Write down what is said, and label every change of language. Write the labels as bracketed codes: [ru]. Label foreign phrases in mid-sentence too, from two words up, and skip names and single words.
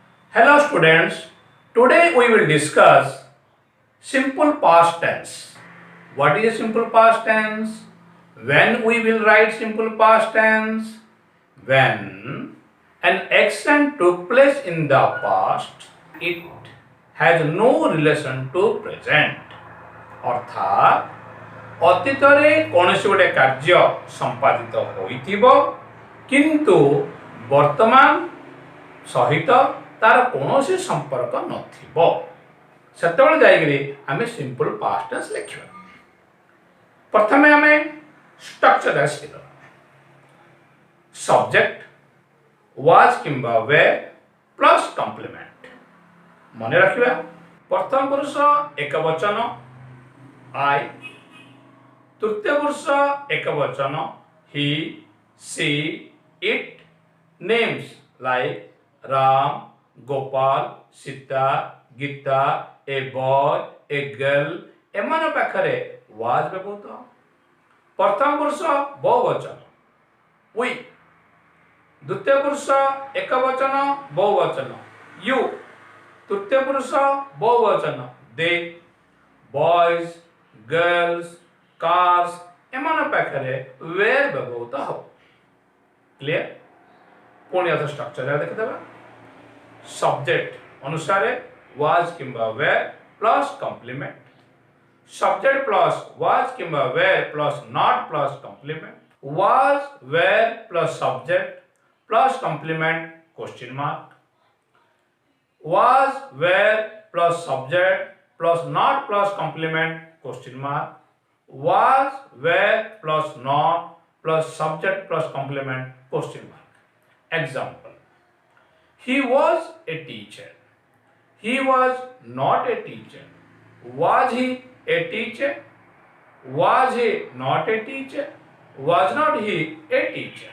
[en] Hello students, today we will discuss simple past tense. What is simple past tense? When we will write simple past tense? When an action took place in the past, it has no relation to present. [or] अर्थात ଅତୀତରେ କୌଣସି ଗୋଟେ କାର୍ଯ୍ୟ ସମ୍ପାଦିତ ହୋଇଥିବ କିନ୍ତୁ ବର୍ତ୍ତମାନ ସହିତ ତାର କୌଣସି ସମ୍ପର୍କ ନଥିବ ସେତେବେଳେ ଯାଇକରି ଆମେ [en] simple past tense [or] ଲେଖିବା। ପ୍ରଥମେ ଆମେ ଷ୍ଟ୍ରକ୍ଚର ଆସିବା। [en] ସବଜେକ୍ଟ was କିମ୍ବା were plus complement. [or] ମନେ ରଖିବା ପ୍ରଥମ ପୁରୁଷ ଏକବଚନ I, ତୃତୀୟ ପୁରୁଷ ଏକବଚନ [en] he, she, it, names like Ram, Gopal, Sita, Gita, a boy, a girl [or] ଏମାନ ପାଖରେ was ବ୍ୟବହୃତ। ପ୍ରଥମ ପୁରୁଷ ବହୁବଚନ we, ଦ୍ୱିତୀୟ ପୁରୁଷ ଏକବଚନ ବହୁବଚନ you, ତୃତୀୟ ପୁରୁଷ ବହୁବଚନ they, [en] boys, girls, cars [or] ଏମାନ ପାଖରେ were ବ୍ୟବହୃତ ହେବ। କ୍ଲିୟର? ପୁଣି ଆଉ ଷ୍ଟ୍ରକ୍ଚର ଦେଖିଦେବା। [en] ସବଜେକ୍ଟ ଅନୁସାରେ was କିମ୍ବା were plus complement. subject plus was କିମ୍ବା were ପ୍ଲସ୍ not plus complement. was, were plus subject plus complement question mark. was, were plus subject plus not plus complement question mark. was, were plus not plus subject plus complement question mark। Example: he was a teacher, he was not a teacher। was he a teacher, was he not a teacher, was not he a teacher।